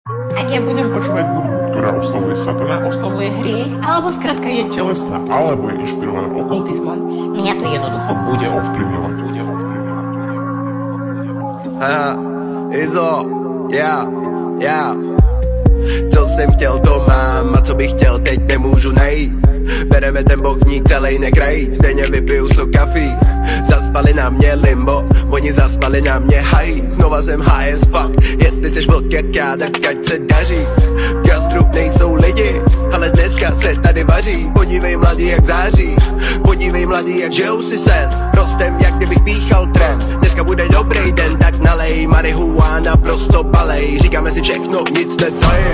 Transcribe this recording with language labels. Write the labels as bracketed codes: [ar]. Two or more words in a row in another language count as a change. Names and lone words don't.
[sk] Ak ja budem Počúvať hudbu, ktorá oslavuje satana, oslovuje hriech, alebo skrátka je telesná, alebo je inšpirovaná okultizmom, mňa to jednoducho bude ovplyvňovať. Haha, [cs] Izo, já. Co jsem chtěl, to mám, a co bych chtěl, teď nemůžu najít. Bereme ten bochník celej nekrajít, stejně vypiju 100 kafí. Zaspali na mě limbo, oni zaspali na mě high. Znova jsem [en] high as fuck, [cs] jestli seš vlk jak já, tak ať se daří. V gastru nejsou lidi, ale dneska se tady vaří. Podívej mladý jak září, podívej mladý jak žijou si sen. Rostem jak kdybych píchal trend, dneska bude dobrý den, tak nalej. Marihuana prosto balej, říkáme si všechno, nic netajím.